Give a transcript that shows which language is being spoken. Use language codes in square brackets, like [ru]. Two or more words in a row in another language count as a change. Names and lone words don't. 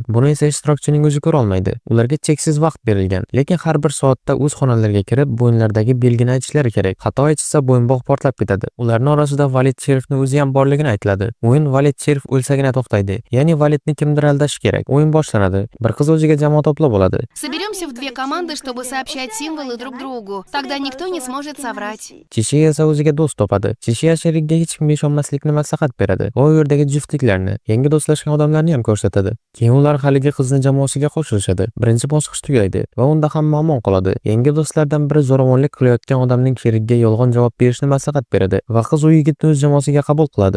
[uz] Buni esa ishtirokchining o'zi ko'ra olmaydi. Ularga cheksiz vaqt berilgan. Lekin har bir soatda o'z xonalariga kirib, bo'yinlardagi belgini aytishlari kerak. Xato aytishsa bo'yinbog' portlab ketadi. Ularning orasida Valet Cherfning o'zi ham borligini aytiladi. O'yin Valet Cherf o'lsagina to'xtaydi. Ya'ni Valetni kimdir aldash kerak. O'yin boshlanadi. Bir qiz o'ziga jamoa to'plab oladi. [ru] Соберемся в две команды, чтобы сообщать символы друг другу. Тогда никто не сможет соврать. [uz] Chishiya esa o'ziga do'st topadi. Chishiya sherikga hech kimga ishonmaslikni maslahat beradi. Va u yerdagi juftliklarni, yangi do'stlashgan odamlarni ham ko'rsatadi. Keyin ular haligi qizni jamoasiga qo'shilishadi. Birinchi bosqich tugaydi va unda hamma omon qoladi. Yangi do'stlardan biri zo'r zo'ravonlik qilayotgan odamning sherigiga yolg'on javob berishni maslahat beradi va qiz u yigitni o'z jamoasiga qabul qiladi.